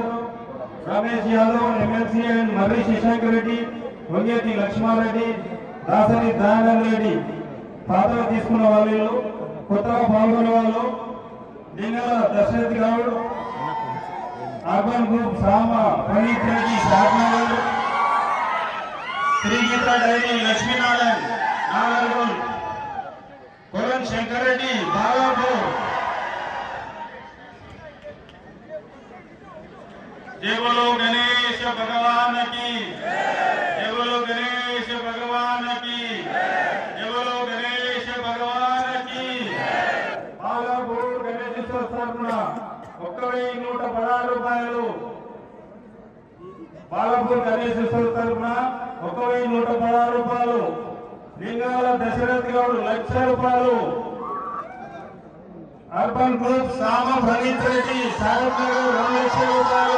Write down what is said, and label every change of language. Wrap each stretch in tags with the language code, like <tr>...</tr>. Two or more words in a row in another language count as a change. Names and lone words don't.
<te>రమేష్ యాదవ్</te> <en>MLC and</en> <te>మర్రి శశాంక్ రెడ్డి, వంగేటి లక్ష్మారెడ్డి, దాసరి దయానంద రెడ్డి పాత్ర తీసుకున్న వాళ్ళు, కొత్తగా పాల్గొనే వాళ్ళు లింగాల దశరథ్ గౌడ్, అర్బన్ గ్రూప్ సామ ప్రణీత్ రెడ్డి షాద్నగర్, శ్రీగీత డైరీ లక్ష్మీనారాయణ నాగర్గోల్, కొరన్ శంకర్ రెడ్డి బాలాపూర్.</te> <hi>जय बोलो गणेश भगवान की, जय बोलो गणेश भगवान की, जय बोलो गणेश भगवान की.</hi> <te>బాలాపూర్ గణేశ్వర తరపున 1116 రూపాయలు. బాలాపూర్ గణేశ్వర తరపున 1116 రూపాయలు. లింగాల దశరథ్ గౌడ్ 1,00,000 రూపాయలు. అర్బన్ గ్రూప్ సామ ప్రణీత్ రెడ్డి సాగర్ నగర్ 2,00,000 రూపాయలు.</te>